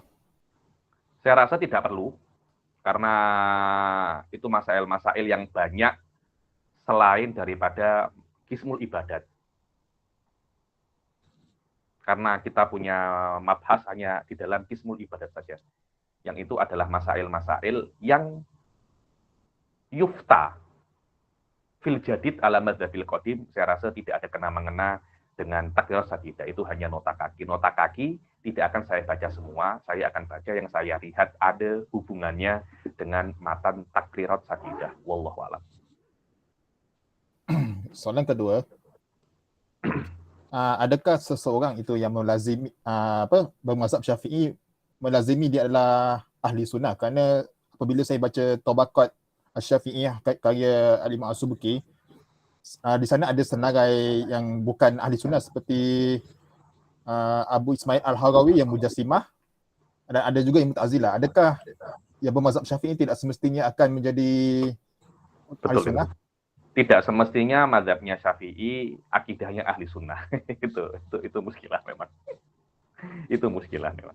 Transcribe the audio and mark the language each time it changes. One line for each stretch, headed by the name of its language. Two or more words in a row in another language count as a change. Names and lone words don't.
Malay: Saya rasa tidak perlu, karena itu masail-masail yang banyak selain daripada Qismul Ibadat. Karena kita punya mabhas hanya di dalam Qismul Ibadat saja. Yang itu adalah masail-masail yang
Arabic: yufta fil jadid ala madhabil qadim.
Malay: Saya rasa tidak ada kena-mengena dengan takdirat sadidah. Itu hanya nota kaki. Nota kaki tidak akan saya baca semua. Saya akan baca yang saya lihat ada hubungannya dengan matan takdirat sadidah.
Arabic: Wallahu a'lam.
Malay: Soalan kedua, adakah seseorang itu yang melazimi bermazhab Syafi'i melazimi dia adalah ahli sunnah? Kerana apabila saya baca Tabaqat Asy-Syafi'iyah karya Al-Imam As-Subki, di sana ada senarai yang bukan ahli sunnah seperti Abu Ismail Al-Harawi yang Mujassimah, dan ada juga yang Mu'tazilah. Adakah yang bermazhab Syafi'i tidak semestinya akan menjadi ahli Betul. sunnah? Tidak semestinya mazhabnya Syafi'i akidahnya ahli sunnah. itu muskilah memang. Itu muskilah memang.